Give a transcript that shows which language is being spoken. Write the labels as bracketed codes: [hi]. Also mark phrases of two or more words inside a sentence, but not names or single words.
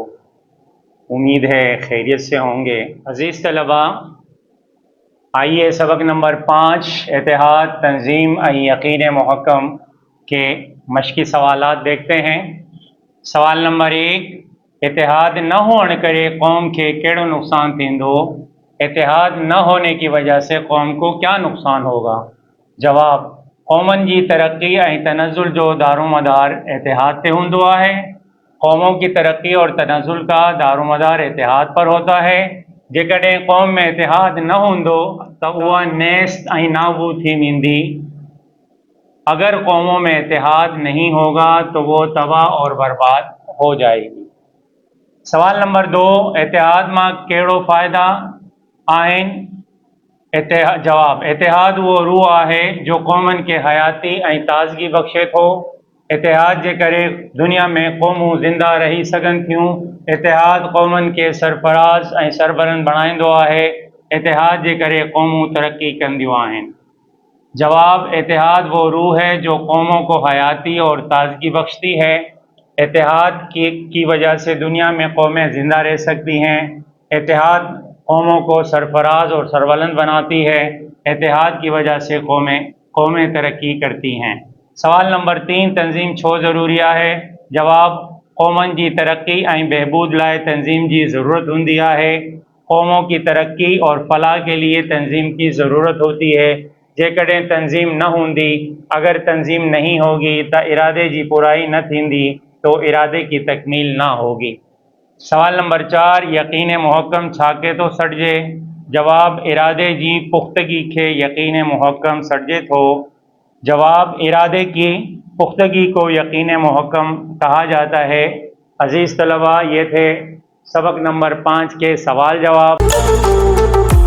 [ur] امید ہے خیریت سے ہوں گے۔ عزیز طلبہ، آئیے سبق نمبر 5 اتحاد تنظیم یقین محکم کے مشقی سوالات دیکھتے ہیں. [sd] सवाल नंबर 1, इत्तेहाद न होने करे कौम के केड़ो नुकसान थींदो। [ur] اتحاد نہ ہونے کی وجہ سے قوم کو کیا نقصان ہوگا. [sd] जवाब, कौमन जी तरक्की ऐं तनज़ुल जो दारोमदार इत्तेहाद ते हूंदो आहे। [ur] قوموں کی ترقی اور تنزل کا دارومدار اتحاد پر ہوتا ہے. [sd] जेकॾहिं कौम में इत्तेहाद न हूंदो त उहा नेस्त ऐं नाबूद थी वेंदी। [ur] اگر قوموں میں اتحاد نہیں ہوگا تو وہ تباہ اور برباد ہو جائے گی. [sd] सवाल नंबर 2, इत्तेहाद मां कहिड़ो फ़ाइदा आहिनि। जवाब, इत्तेहाद वो रूह आहे जो कौमन के हयाती ऐं ताज़गी बख़्शे थो। इत्तेहाद जे करे दुनिया में क़ौमूं ज़िंदा रही सघनि थियूं। इत्तेहाद क़ौमन के सरफराज़ ऐं सरबरंद बणाईंदो आहे। इत्तेहाद जे करे क़ौमूं तरक्की कंदियूं आहिनि। [ur] جواب، اتحاد وہ روح ہے جو قوموں کو حیاتی اور تازگی بخشتی ہے. اتحاد کی وجہ سے دنیا میں قومیں زندہ رہ سکتی ہیں. اتحاد قوموں کو سرفراز اور سربلند بناتی ہے. اتحاد کی وجہ سے قومیں ترقی کرتی ہیں. [sd] सवाल नंबर 3, तंज़ीम छो ज़रूरी है। जवाब, कौमन जी तरक्की ऐं बहबूद लाए तंज़ीम की ज़रूरत होंदी है। [ur] قوموں کی ترقی اور فلاح کے لیے تنظیم کی ضرورت ہوتی ہے. [sd] जेकॾहिं तंज़ीम न होंदी, [ur] اگر تنظیم نہیں ہوگی تو ارادے کی پورائی [sd] न थींदी, [ur] تو ارادے کی تکمیل نہ ہوگی. [sd] सवाल नंबर 4, यकीन मुहक्कम छाके तो सॾिजे। जवाब, इरादे की पुख्तगी के यकीन मुहक्कम सॾिजे थो। [ur] جواب، ارادے کی پختگی کو یقین محکم کہا جاتا ہے. عزیز طلبہ، یہ تھے سبق نمبر 5 کے سوال جواب.